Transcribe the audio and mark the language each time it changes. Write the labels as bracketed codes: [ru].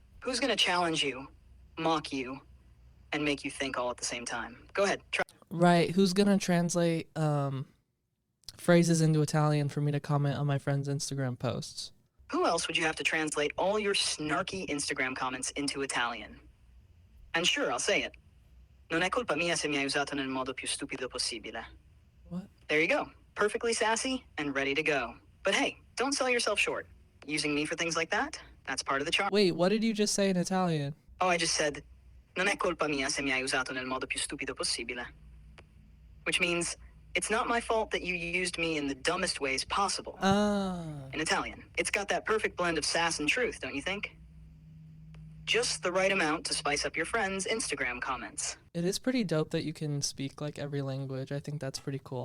[en] Who's gonna challenge you, mock you, and make you think all at the same time? Go ahead, try. Right, who's gonna translate phrases into Italian for me to comment on my friend's Instagram posts? Who else would you have to translate all your snarky Instagram comments into Italian? And sure, I'll say it. [it] Non è colpa mia se mi hai usato nel modo più stupido possibile. [en] What? There you go. Perfectly sassy and ready to go. But hey, don't sell yourself short. Using me for things like that, that's part of the charm. Wait, what did you just say in Italian? Oh, I just said, [it] non è colpa mia se mi hai usato nel modo più stupido possibile. [en] Which means, it's not my fault that you used me in the dumbest ways possible. In Italian. It's got that perfect blend of sass and truth, don't you think? Just the right amount to spice up your friends' Instagram comments. It is pretty dope that you can speak like every language. I think that's pretty cool.